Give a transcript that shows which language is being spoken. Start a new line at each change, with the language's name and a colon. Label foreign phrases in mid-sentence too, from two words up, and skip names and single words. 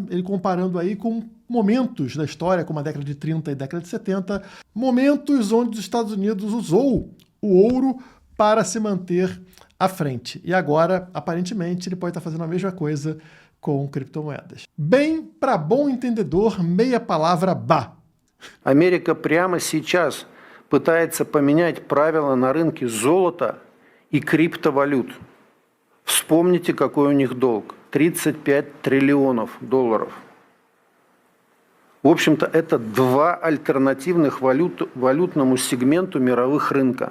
Portuguese: Ele comparando aí com momentos da história, como a década de 30 e década de 70, momentos onde os Estados Unidos usou o ouro para se manter à frente. E agora, aparentemente, ele pode estar fazendo a mesma coisa com criptomoedas. Bem, para bom entendedor, meia palavra ba.
Russian: Америка прямо сейчас пытается поменять правила на рынке золота и криптовалют. Вспомните, какой у них долг. 35 триллионов долларов. В общем-то, это два альтернативных валютному сегменту мировых рынка.